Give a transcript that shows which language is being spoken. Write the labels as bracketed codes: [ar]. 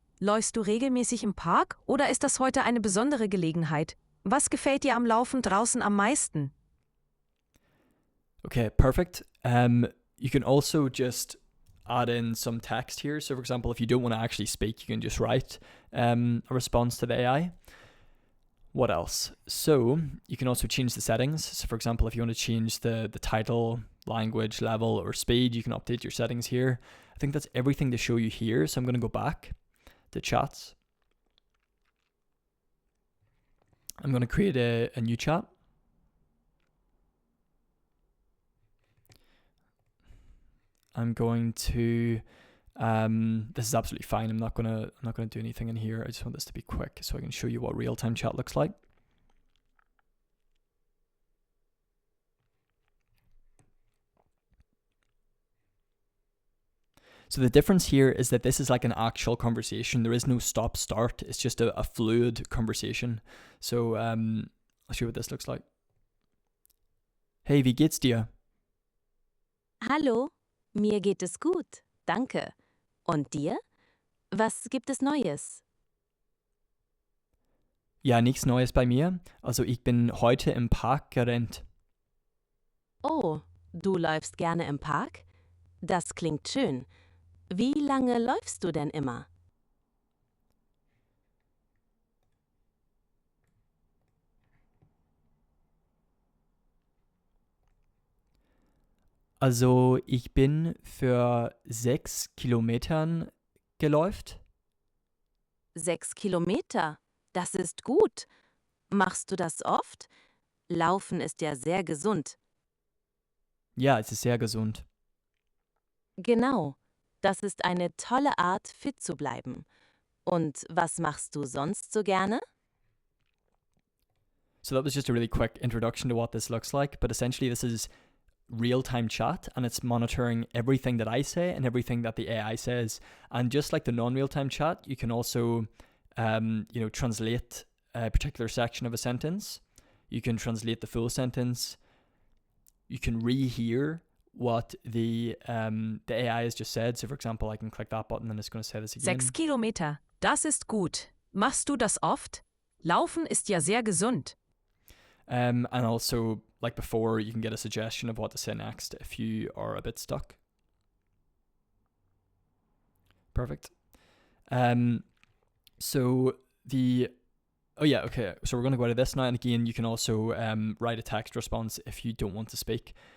[de] Läufst du regelmäßig im Park oder ist das heute eine besondere Gelegenheit? Was gefällt dir am Laufen draußen am meisten? [en] Okay, perfect. You can also just add in some text here. So for example, if you don't want to actually speak, you can just write a response to the AI. What else? So you can also change the settings. So for example, if you want to change the title, language, level, or speed, you can update your settings here. I think that's everything to show you here. So I'm going to go back to chats. I'm going to create a new chat. I'm going to, this is absolutely fine. I'm not gonna do anything in here. I just want this to be quick so I can show you what real-time chat looks like. So the difference here is that this is like an actual conversation. There is no stop-start. It's just a fluid conversation. So I'll show you what this looks like. [de] Hey, wie geht's dir? Hallo, mir geht es gut, danke. Und dir? Was gibt es Neues? Ja, nichts Neues bei mir. Also ich bin heute im Park gerannt. Oh, du läufst gerne im Park? Das klingt schön. Wie lange läufst du denn immer? Also ich bin für 6 Kilometern geläuft. 6 Kilometer, das ist gut. Machst du das oft? Laufen ist ja sehr gesund. Ja, es ist sehr gesund. Genau, das ist eine tolle Art, fit zu bleiben. Und was machst du sonst so gerne? [en] So that was just a really quick introduction to what this looks like. But essentially this is real-time chat, and it's monitoring everything that I say and everything that the AI says. And just like the non-real-time chat, you can also translate a particular section of a sentence. You can translate the full sentence. You can rehear what the AI has just said. So for example, I can click that button and it's going to say this again. [de] 6 Kilometer, das ist gut. Machst du das oft? Laufen ist ja sehr gesund. [en] And also, like before, you can get a suggestion of what to say next if you are a bit stuck. Perfect. So we're going to go out of this now. And again, you can also write a text response if you don't want to speak.